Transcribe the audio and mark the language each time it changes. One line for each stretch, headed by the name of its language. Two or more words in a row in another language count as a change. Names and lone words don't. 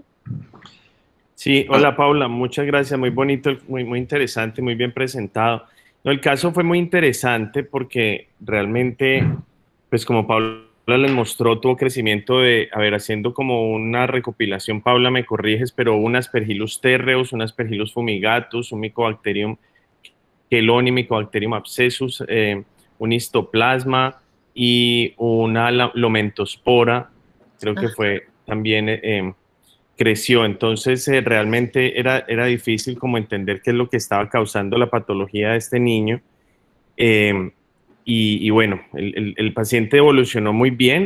Spanish: Sí, hola Paula, muchas gracias, muy bonito, muy interesante, muy bien presentado. No, el caso fue muy interesante porque realmente, pues como Paula les mostró, tuvo crecimiento de, haciendo como una recopilación, Paula, me corriges, pero un Aspergillus terreus, un Aspergillus fumigatus, un Mycobacterium cheloni, Mycobacterium abscessus, un histoplasma y una lomentospora, creo que fue también... creció. Entonces realmente era difícil como entender qué es lo que estaba causando la patología de este niño. Y bueno, el paciente evolucionó muy bien.